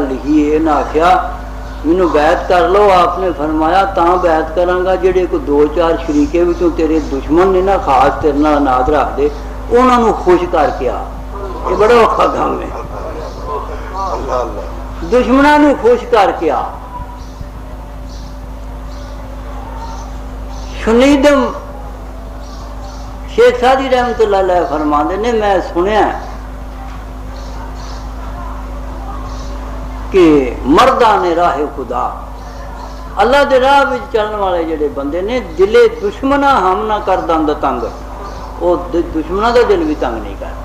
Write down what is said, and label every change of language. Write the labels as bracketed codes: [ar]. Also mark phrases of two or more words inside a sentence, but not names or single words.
[pa] لکھی ہے انہاں آکھیا مینوں بیعت کر لو آپ نے فرمایا تاں بیعت کراں گا جڑے کو 2-4 شریکے وچوں تیرے دشمن نے نا خاص تیرے نال ناز رکھ دے انہاں نوں خوش کر کے آ یہ بڑا اوکھا کام ہے دشمناں نوں خوش کر کے آ شنیدم شیخ سعدی رحمۃ اللہ علیہ فرماندے نے میں سنیا [fa] کہ مردان راہ خدا [pa] اللہ دے راہ وچ چلن والے جڑے بندے نے [fa] دلے دشمنا ہم نہ کر دند تنگ، [pa] وہ دشمنا دا دل بھی تنگ نہیں کرتے.